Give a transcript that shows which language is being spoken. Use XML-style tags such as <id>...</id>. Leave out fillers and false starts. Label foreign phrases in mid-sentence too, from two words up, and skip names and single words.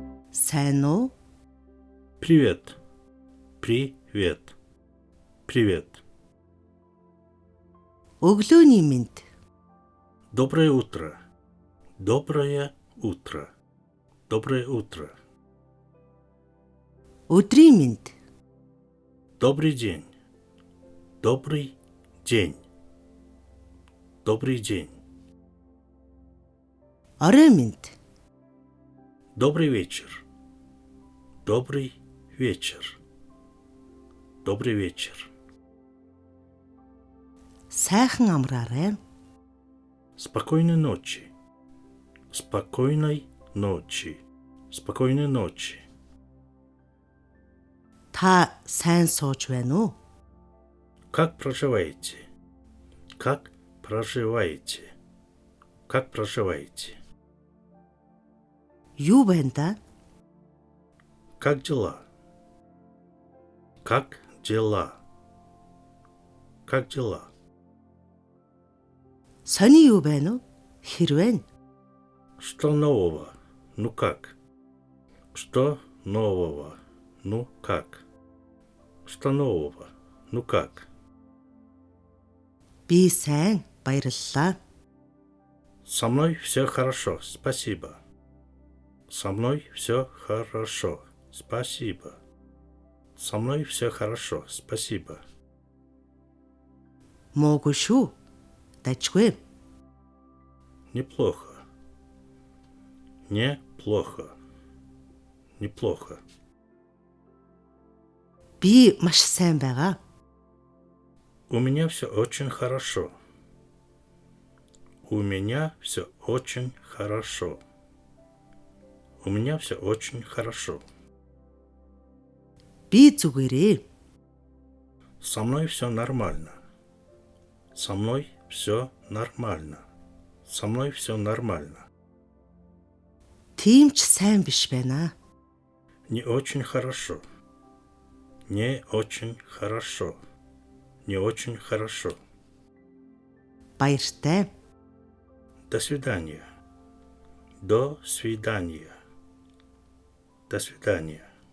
<mn>Сайн уу?</mn> <ru>Привет. Привет. Привет.</ru> <mn>Өглөөний мэнд.</mn> <ru>Доброе утро. Доброе утро. Доброе утро.</ru> <mn>Өдрийн мэнд.</mn> <ru>Добрый день. Добрый день. Добрый день.</ru> <mn>Орой мэнд.</mn> <ru>Добрый вечер. Добрый вечер. Добрый вечер.</ru> <mn>Сайхан амраарай.</mn> <ru>Спокойной ночи. Спокойной ночи. Спокойной ночи.</ru> <mn>Та сайн сууж байна уу?</mn> <ru>Как проживаете? Как проживаете? Как проживаете?</ru> <mn>Юу байна да?</mn> <ru>Как дела? Как дела? Как дела?</ru> <mn>Сони юу байна уу? Хэрвээ</mn> <ru>Что нового? Ну как? Что нового? Ну как? Что нового? Ну как?</ru> <mn>би сайн баярлалаа.</mn> <ru>Со мной все хорошо, спасибо. Со мной все хорошо, спасибо. Со мной все хорошо, спасибо.</ru> <mn>Муугүй шүү. Дажгүй.</mn> <ru>Неплохо. Неплохо. Неплохо.</ru> <mn>Би маш сайн байгаа.</mn> <ru>У меня все очень хорошо. У меня все очень хорошо. У меня все очень хорошо.</ru> <mn>Би зүгээрээ.</mn> <ru>Со мной все нормально. Со мной все нормально. Со мной все нормально.</ru> <mn>Тийм ч сайн биш байна.</mn> <ru>Не очень хорошо. Не очень хорошо. Не очень хорошо.</ru> <mn>Баяртай.</mn> <ru>До свидания. До свидания. До свидания.</ru>